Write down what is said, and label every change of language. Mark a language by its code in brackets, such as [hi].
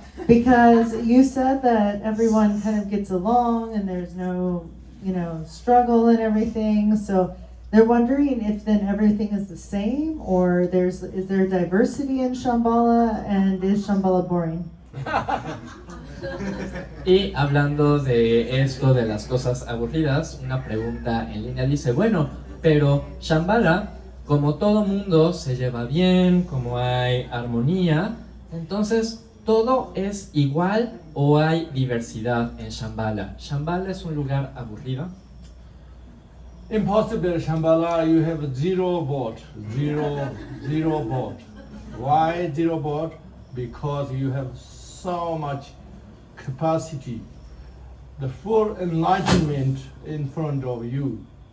[en] Because you said that everyone kind of gets along and there's no, struggle and everything. So they're wondering if then everything is the same, or is there diversity in Shambhala, and is Shambhala boring? [es] Y hablando de esto, de las cosas aburridas, una pregunta en línea dice, bueno, pero Shambhala, como todo mundo se lleva bien, como hay armonía, entonces ¿todo es igual o hay diversidad en Shambhala? ¿Shambhala es un lugar aburrido? [en] Impossible. Shambhala, you have zero board. Zero board. Why zero board? Because you have so much capacity, the full enlightenment in front of you.